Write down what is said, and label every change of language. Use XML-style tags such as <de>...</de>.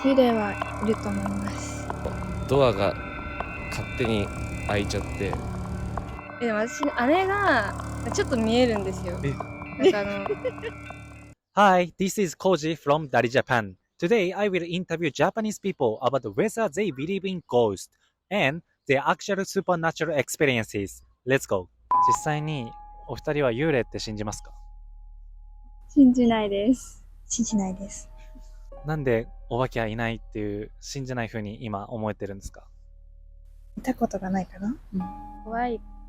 <ja>幽霊はいると思います。ドアが勝手に開いちゃって。でも私姉がちょっと見えるんですよ。なんか</ja> <en>Hi, this is Koji from Dari Japan. Today I will interview Japanese people about whether they believe in ghosts and their actual supernatural experiences. Let's go.</en> <ja>実際にお二人は幽霊って信じますか？信じないです。信じないです。なんでお化けはいないっていう信じない風に今思えてるんですか？見たことがないかな。怖い。</ja>